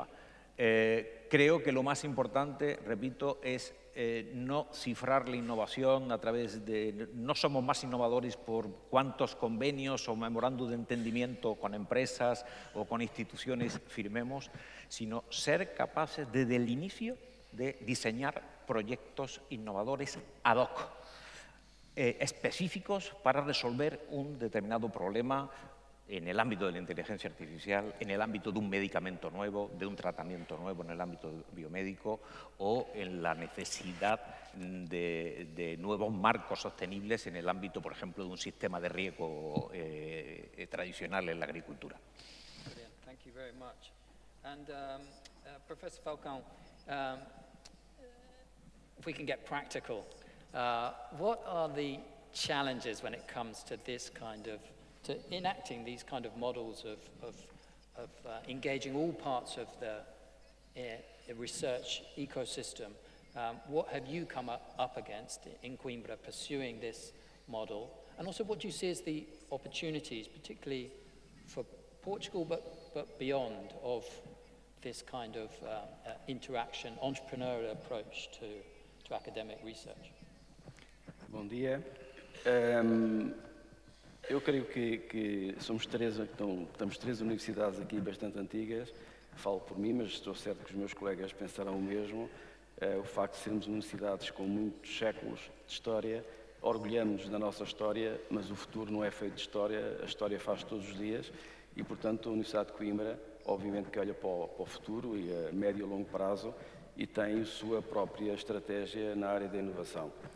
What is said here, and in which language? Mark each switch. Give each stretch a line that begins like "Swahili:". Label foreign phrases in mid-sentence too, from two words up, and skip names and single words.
Spanish: Creo que lo más importante, repito, es no cifrar la innovación a través de... No somos más innovadores por cuántos convenios o memorandos de entendimiento con empresas o con instituciones firmemos, sino ser capaces desde el inicio de diseñar proyectos innovadores
Latin: ad hoc,
Spanish: específicos para resolver un determinado problema en el ámbito de la inteligencia artificial, en el ámbito de un medicamento nuevo, de un tratamiento nuevo en el ámbito biomédico o en la necesidad de nuevos marcos sostenibles en el ámbito, por ejemplo, de un sistema de riego tradicional en la agricultura.
English: Brilliant. Thank you very much. And Professor Falcão, if we can get practical, what are the challenges when it comes to this kind of to enacting these kind of models of engaging all parts of the research ecosystem? What have you come up against in Coimbra pursuing this model? And also what do you see as the opportunities, particularly for Portugal, but beyond, of this kind of interaction, entrepreneurial approach to academic research?
Portuguese: Bom dia. Eu creio que estamos três universidades aqui bastante antigas. Falo por mim, mas estou certo que os meus colegas pensarão o mesmo. O facto de sermos universidades com muitos séculos de história, orgulhamos-nos da nossa história, mas o futuro não é feito de história, a história faz todos os dias e, portanto, a Universidade de Coimbra, obviamente que olha para o futuro e a médio e longo prazo e tem a sua própria estratégia na área da inovação.